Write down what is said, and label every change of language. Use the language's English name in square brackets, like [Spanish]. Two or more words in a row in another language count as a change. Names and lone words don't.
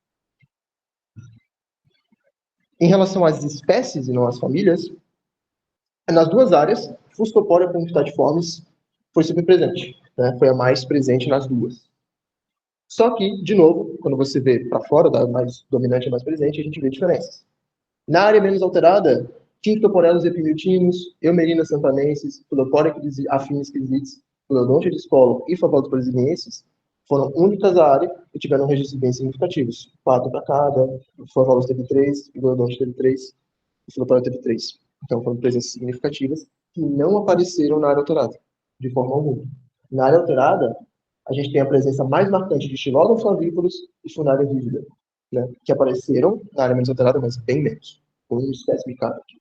[Portuguese] Em relação às espécies e não às famílias, nas duas áreas, Fuscoporia punctatiformis foi super presente, né? Foi a mais presente nas duas. Só que, de novo, quando você vê para fora, da mais dominante e mais presente, a gente vê diferenças. Na área menos alterada, Tinctoporellus epimiltinus, Eumerina sampanensis, Philoporia affinis crisites, Philodontia discolor e Favalus brasiliensis foram únicas à área e tiveram registros bem significativos. 4 para cada, o Favalus teve 3, o Philodontia teve 3, o Philoporia teve 3. Então foram presenças significativas que não apareceram na área alterada, de forma alguma. Na área alterada, a gente tem a presença mais marcante de Xilodon flavívoros e Funaria vívida, né, que apareceram na área menos alterada, mas bem menos, com uma espécie de cada aqui.